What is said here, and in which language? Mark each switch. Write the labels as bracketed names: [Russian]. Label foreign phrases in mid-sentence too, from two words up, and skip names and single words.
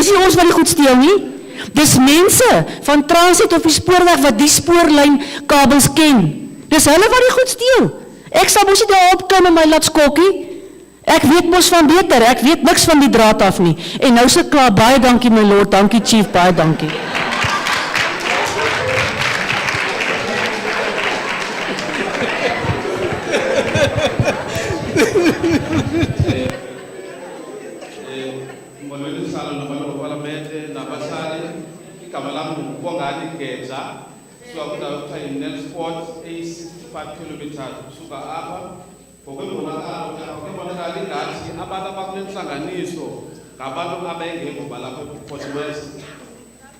[Afrikaans] Is nie ons wat die goed steel nie? Dis mense van transit op die spoorweg wat die spoorlyn kabels ken. Dis hulle wat die goed steel. Ek sal mos nie daar opklim en my laat skokkie. Ek weet mos van beter. Ek weet niks van die draad af nie. En nou se klaar, baie dankie my lord. Dankie chief, baie dankie. [Xhosa] Molweni sala nabantu baparlamente nabasali igama lami ngubongani Geja suka kwindawo ekuthiwa yi-Nelsport eyi-65 kilometers kusuka apha ngokwembonakala ingathi abantu abakule ntlanganiso ngabantu abengekho balapha eBeaufort West